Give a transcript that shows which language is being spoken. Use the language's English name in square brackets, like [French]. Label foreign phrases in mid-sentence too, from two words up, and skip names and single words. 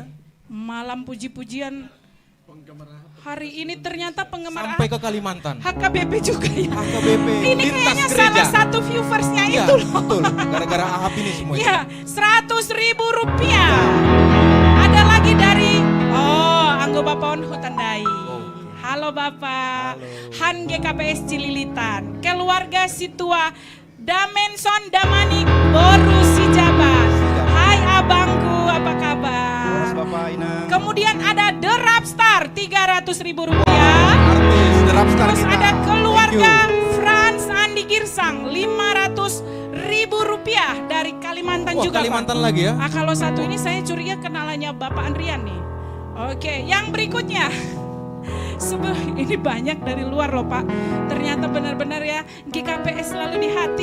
[Indonesian] malam puji-pujian. Hari ini ternyata penggemar Sampai ke Kalimantan. HKBP juga ya. HKBP Ini lintas kayaknya gereja. salah satu viewersnya Iya, itu loh. betul. Gara-gara Ahab ini semua itu. Iya, 100.000 rupiah. Ada lagi dari, Anggo Bapon Hutandai. Halo Bapak, Han GKPS Cililitan, keluarga Situa Damenson Damani Boru Sijabat. Hai abangku, apa kabar? Bapak Inang. Kemudian ada The Rapstar 300.000 rupiah. Artis The Rapstar Terus kita. ada keluarga [English] Thank you. [Indonesian] Frans Andi Girsang 500.000 rupiah dari Kalimantan Wah, juga Kalimantan Pak. lagi ya. Kalau satu ini saya curiga kenalannya Bapak Andrian nih. Oke, yang berikutnya. Ini banyak dari luar loh Pak. Ternyata benar-benar ya GKPS selalu di hati.